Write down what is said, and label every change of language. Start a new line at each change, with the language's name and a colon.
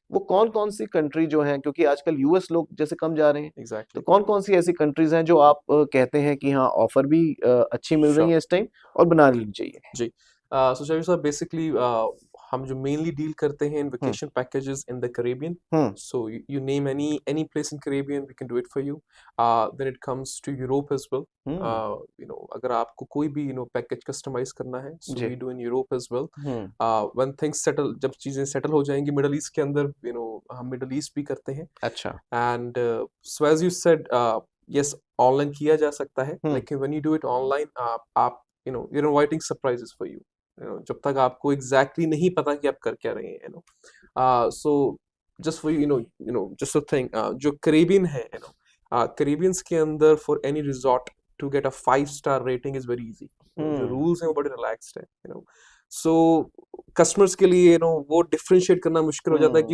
Hindi: वो कौन-कौन सी कंट्री जो हैं, क्योंकि आजकल यूएस लोग जैसे कम जा रहे हैं, तो
English: exactly
Hindi: कौन-कौन सी ऐसी कंट्रीज़ हैं जो आप कहते हैं कि हाँ, ऑफ़र भी अच्छी मिल रही
English: sure
Hindi: है इस टाइम और बना लेनी चाहिए? जी सो शाहिद साहब, बेसिकली हम जो मेनली डील करते हैं इन हुँ,
English: Vacation packages in the Caribbean. Uh, So you name any place in Caribbean, we can do it for you. Then it comes to Europe as well. Uh,
Hindi: अगर आपको कोई भी पैकेज कस्टमाइज करना है, so ji,
English: we do in Europe as well. हुँ, When things settle,
Hindi: जब चीजें settle हो जाएंगी मिडल ईस्ट के अंदर, हम मिडल ईस्ट भी करते हैं। अच्छा,
English: And so as you said, yes,
Hindi: online किया जा सकता है, हुँ,
English: लेकिन when you do it online, आप you're inviting surprises for you.
Hindi: जब तक आपको एग्जैक्टली नहीं पता कि आप कर क्या रहे हैं,
English: so just for just to think,
Hindi: जो करेबियन है, करेबियंस के अंदर
English: For any resort to get a 5 star rating is very easy.
Hindi: जो हुँ, रूल्स हैं वो बड़े रिलैक्स्ड है, सो कस्टमर्स के लिए वो डिफरेंशिएट करना मुश्किल हो जाता है कि